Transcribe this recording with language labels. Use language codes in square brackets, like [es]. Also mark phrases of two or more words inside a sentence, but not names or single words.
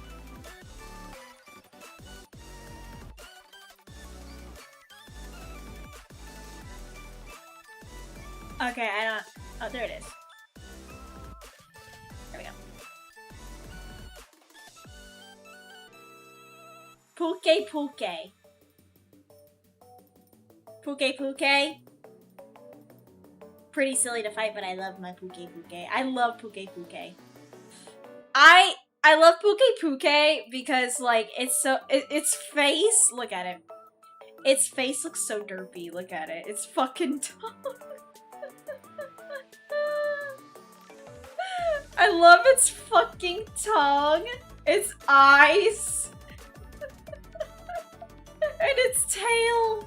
[en] Okay, I don't... Oh, there it is. There we go. Puke Puke. Puke Puke. Pretty silly to fight, but I love my Puke Puke. I love Puke Puke. I love Puke Puke because, like, it's so... its face... Look at it. Its face looks so derpy. Look at it. It's fucking tough. I love its fucking tongue, its eyes, and its tail.